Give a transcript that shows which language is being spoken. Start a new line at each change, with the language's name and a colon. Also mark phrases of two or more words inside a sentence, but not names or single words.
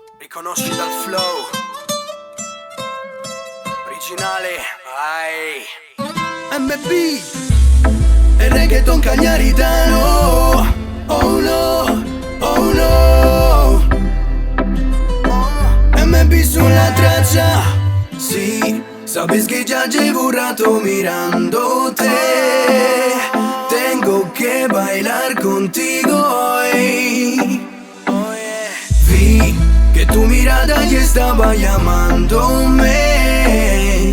Italian: Riconosci dal flow originale, vai. MB, il reggaeton cagliaritano. Oh no, oh no. MB sulla traccia.
Spanish: Sí, sabes que ya llevo rato mirándote. Tengo que bailar contigo hoy. Vi que tu mirada ya estaba llamándome.